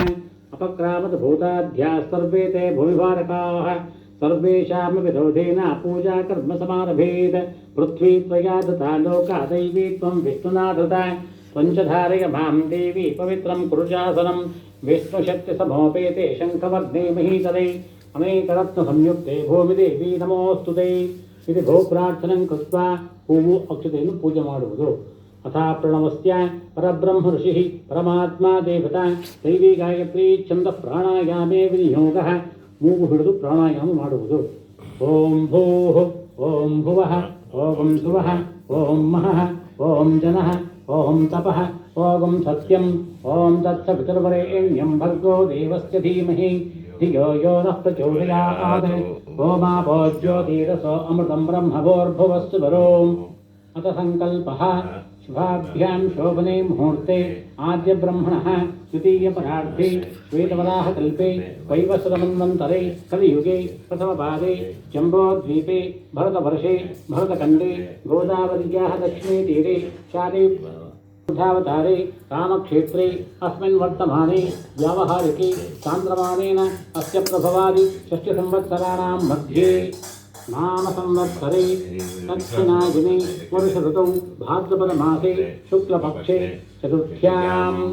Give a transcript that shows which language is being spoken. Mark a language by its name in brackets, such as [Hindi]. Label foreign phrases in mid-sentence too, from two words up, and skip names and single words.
[Sanskrit] अपक्रामत भूताध्याः सर्वे ते भूमिभारकाः सर्वेषामपि विरोधेन पूजा कर्म समारभेत् पृथ्वी त्वया धृता लोका दैवी त्वं विष्णुना धृता पञ्चधारय मां देवी पवित्रं कुरुशासनं विष्णुशक्तिसमोपेते शङ्खवर्णे महीतले अनेकरत्नसंयुक्ते भूमिदेवी नमोऽस्तुते इति भूप्रार्थनं कृत्वा [Kannada] ಹೂವು ಅಕ್ಷತೆಯನ್ನು ಪೂಜೆ ಮಾಡುವುದು. [Sanskrit] ಅಥಾ ಪ್ರಣವಸ್ಯ ಪರಬ್ರಹ್ಮ ಋಷಿ ಪರಮಾತ್ಮ ದೇವತಾ ದೈವಿ ಗಾಯತ್ರಿ ಛಂದ ಪ್ರಾಣಾಯಾಮೇ ವಿನಿಯೋಗ. [Kannada] ಮೂಗು ಹಿಡಿದು ಪ್ರಾಣಾಯಾಮ ಮಾಡುವುದು. [Sanskrit] ಓಂ ಭೂಃ ಓಂ ಭುವಃ ಓಂ ಸುವಃ ಓಂ ಮಹಃ ಓಂ ಜನಃ ಓಂ ತಪಃ ಓಂ ಸತ್ಯಂ ಓಂ ತತ್ಸವಿತುರ್ವರೆಣ್ಯಂ ಭರ್ಗೋ ದೇವಸ್ಯ ಧೀಮಹಿ ಧಿಯೋ ಯೋ ನಃ ಪ್ರಚೋದಯಾತ್. ಓಮಾಪೋ ಜ್ಯೋತಿರಸೋ ಅಮೃತಂ ಬ್ರಹ್ಮಭೋರ್ಭುವಸ್ಸು ವರೋಂ. ಅಥ ಸಂಕಲ್ಪಃ ಶುಭಾಭ್ಯಾಂ ಶೋಭನೆ ಮುಹೂರ್ತೆ ಆದ್ಯ ಬ್ರಹ್ಮಣಃ ದ್ವಿತೀಯ ಪರಾರ್ಧೆ ಶ್ವೇತವರಾಹಕಲ್ಪೆ ವೈವಸ್ವತಮನ್ವಂತರೆ ಕಲಿಯುಗೆ ಪ್ರಥಮಪಾದೆ ಜಂಬೋದ್ವೀಪೆ ಭರತವರ್ಷೆ ಭರತಖಂಡೆ ಗೋದಾವರ್ಯಾः ದಕ್ಷಿಣೇ ತೀರೆ ಶಾಲೆ बुद्धावतारे रामक्षेत्रे अस्मिन् वर्तमाने व्यावहारिके चान्द्रमानेन अस्य प्रभवादि षष्ठ्यसंवत्सराणां मध्ये नाम संवत्सरे दक्षिणायने वर्षऋतौ भाद्रपदमासे शुक्लपक्षे चतुर्थ्यां